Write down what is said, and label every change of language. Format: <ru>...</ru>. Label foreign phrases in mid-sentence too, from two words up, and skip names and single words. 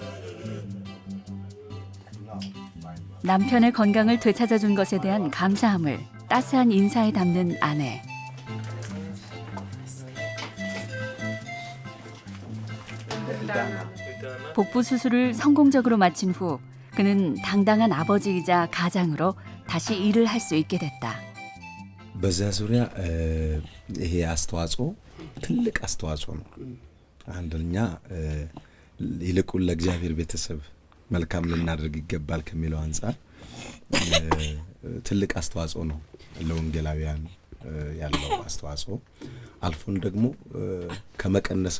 <ko>남편의 건강을 되찾아준 것에 대한 감사함을 따스한 인사에 담는 아내. 복부 수술을 성공적으로 마친 후 그는 당당한 아버지이자 가장으로 다시 일을 할 수 있게 됐다.</ko> <am>በዛ ዙሪያ ይሄ አስተዋጽኦ ትልቅ አስተዋጽኦ ነው። አንደኛ ይልቁን ለእግዚአብሔር ቤተሰብ መልካም ልናደርግ ይገባል ከሚለው አንጻር ትልቅ አስተዋጽኦ ነው ለወንጌላውያን ያለው አስተዋጽኦ አልፎን ደግሞ ከመቀነስም</am>